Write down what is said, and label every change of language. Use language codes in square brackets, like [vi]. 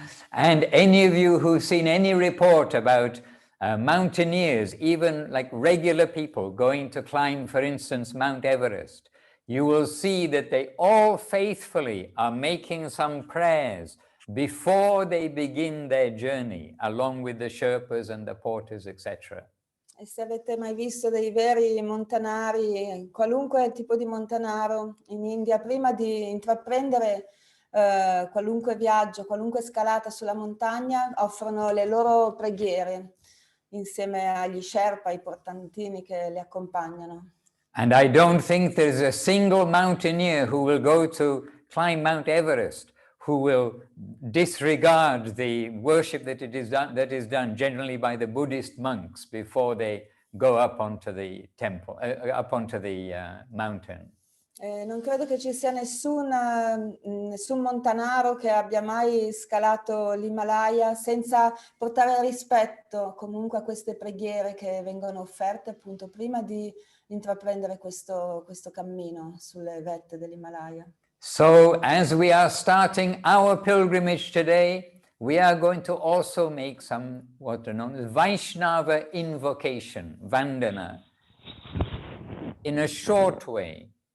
[en] And any of you who've seen any report about mountaineers, even like regular people going to climb, for instance, Mount Everest, you will see that they all faithfully are making some prayers before they begin their journey, along with the Sherpas and the porters, etc. [it] E se avete mai visto dei veri montanari, qualunque tipo di montanaro in India, prima di intraprendere qualunque viaggio, qualunque scalata sulla montagna, offrono le loro preghiere insieme agli Sherpa, ai portantini che li accompagnano. [en] And I don't think there's a single mountaineer who will go to climb Mount Everest who will disregard the worship that is done generally by the Buddhist monks before they go up onto the temple, up onto the mountain. [it] Non credo che ci sia nessun montanaro che abbia mai scalato l'Himalaya senza portare rispetto comunque a queste preghiere che vengono offerte appunto prima di intraprendere questo cammino sulle vette dell'Himalaya. [en] So as we are starting our pilgrimage today, we are going to also make some what are known as Vaisnava invocation, Vandana, in a short way.